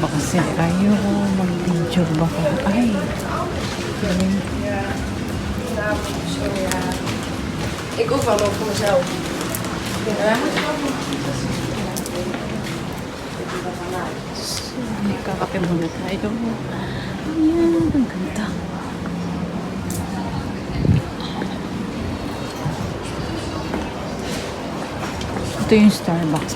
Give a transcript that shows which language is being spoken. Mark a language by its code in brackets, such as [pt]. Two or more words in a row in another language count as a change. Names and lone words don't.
[tl] kasi ayaw mag-video baka. Ay. Galing. [nl] Ik ook wel ook voor mezelf. Ja. [tl] Kakape muna tayo. Ayan, ang ganda. Ito yung Starbucks.